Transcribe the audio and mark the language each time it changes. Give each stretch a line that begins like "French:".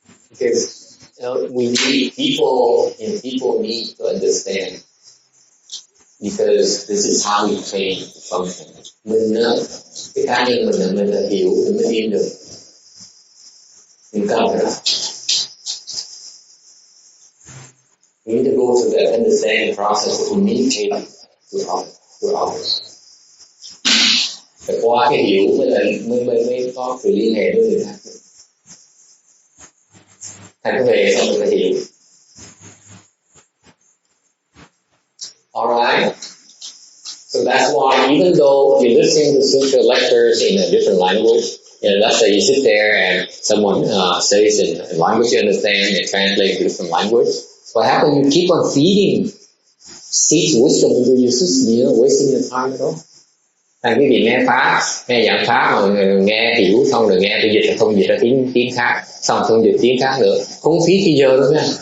English: Because we need people need to understand, because this is how we train to function.
Vietnamese: Mình cái cá nhân mình là hiểu thì mới yên được. Mình cần phải làm.
English: We need to go through that understanding process of communicating to others.
Vietnamese: Phải qua cái hiểu mới có sự liên hệ với người khác. Thành cái về xong rồi phải hiểu.
English: Alright? So that's why even though you listen to sutra lectures in a different language, let's say you sit there and someone says in a language you understand and translate to different language, what happens? You keep on feeding seeds wisdom into your system, you're not wasting your time at all.
Vietnamese: Thành quý vị nghe pháp, nghe giảng pháp mà nghe hiểu xong rồi nghe tôi dịch không dịch ra tiếng khác, xong không dịch tiếng khác nữa, không phí thì giờ đâu nha.